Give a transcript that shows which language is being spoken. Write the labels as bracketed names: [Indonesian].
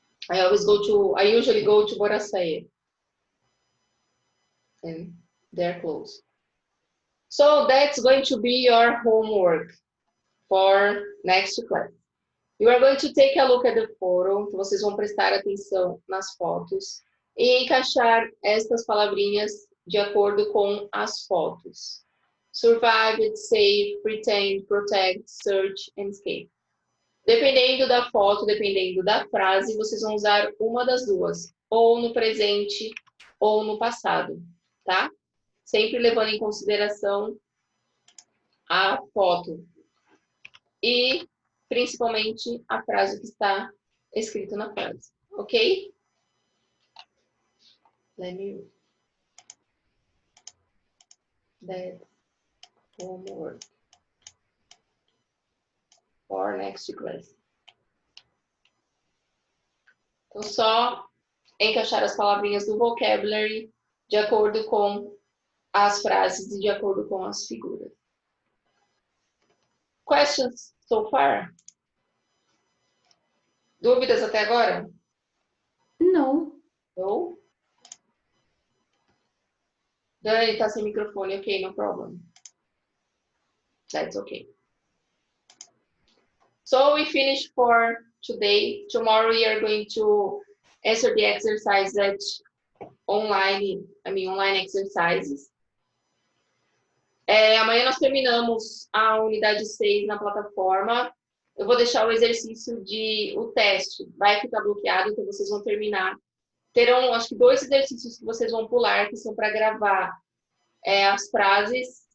[English] I usually go to Boracay. And they're close. So that's going to be your homework for next class. You are going to take a look at the photo. [Portuguese] Então, vocês vão prestar atenção nas fotos e encaixar estas palavrinhas de acordo com as fotos. [English] Survive, save, pretend, protect, search and escape. [Portuguese] Dependendo da foto, dependendo da frase, vocês vão usar uma das duas, ou no presente ou no passado, tá? Sempre levando em consideração a foto e principalmente a frase que está escrita na frase, ok? [English] Let me that homework for next class. [Portuguese] Então, só encaixar as palavrinhas do vocabulary de acordo com as frases e de acordo com as figuras. [English] Questions so far? [Portuguese] Dúvidas até agora? [English] No. No? Dani, [Portuguese] tá sem microfone. [English] Ok, no problem. That's okay. So we finish for today. Tomorrow we are going to answer the exercise that online exercises. [Portuguese] Amanhã nós terminamos a unidade 6 na plataforma. Eu vou deixar o exercício o teste. Vai ficar bloqueado, então vocês vão terminar. Terão, acho que 2 exercícios que vocês vão pular, que são para gravar as frases.